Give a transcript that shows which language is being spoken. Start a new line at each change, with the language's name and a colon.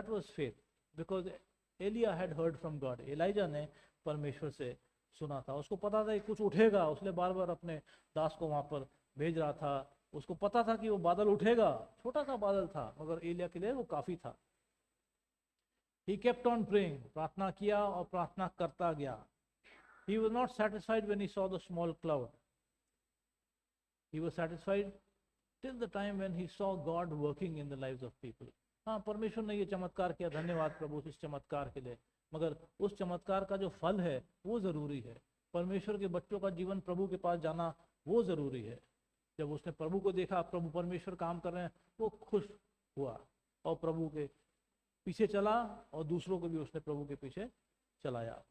English: That was faith, because Elijah had heard from God.
Hindi: ELISA ने परमेश्वर से सुना था, उसको पता था कि कुछ उठेगा. उसने बार बार अपने दास को वहां पर भेज रहा था, उसको पता था कि वो बादल उठेगा. छोटा सा बादल था मगर एलिया के लिए वो काफी था.
English: He kept on praying,
Hindi: प्रार्थना किया और प्रार्थना करता गया.
English: He was not satisfied when he saw the small cloud. He was satisfied till the time when he saw God working in the lives of people.
Hindi: हाँ, परमेश्वर ने ये चमत्कार किया, धन्यवाद प्रभु इस चमत्कार के लिए. मगर उस चमत्कार का जो फल है वो जरूरी है. परमेश्वर के बच्चों का जीवन प्रभु के पास जाना वो जरूरी है. जब उसने प्रभु को देखा, प्रभु परमेश्वर काम कर रहे हैं, वो खुश हुआ और प्रभु के पीछे चला और दूसरों को भी उसने प्रभु के पीछे चलाया.